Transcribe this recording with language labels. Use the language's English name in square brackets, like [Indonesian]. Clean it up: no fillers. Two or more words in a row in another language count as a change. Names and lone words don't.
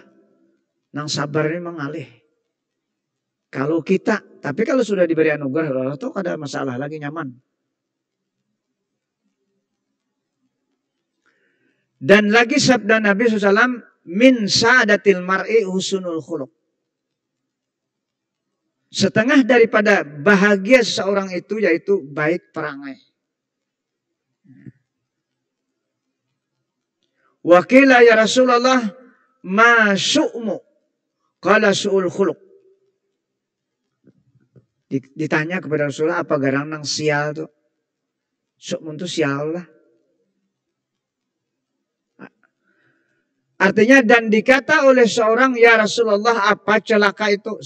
[Banjar] Nang sabar ini mengalih. Kalau kita, tapi kalau sudah diberi anugerah Allah tuh kada masalah lagi, nyaman. [Indonesian] Dan lagi sabda Nabi SAW, [Arabic] من سعادة المرء حسن الخلق. [Indonesian] Setengah daripada bahagia seseorang itu yaitu baik perangai. [Arabic] وقيل يا رسول الله ما الشؤم قال سوء الخلق. [Banjar] Ditanya kepada Rasulullah, apa garang nang sial tuh? [Indonesian] Syu'mu itu sial lah. Artinya dan dikata oleh seorang, [Arabic] يا رسول الله [Indonesian] apa celaka itu?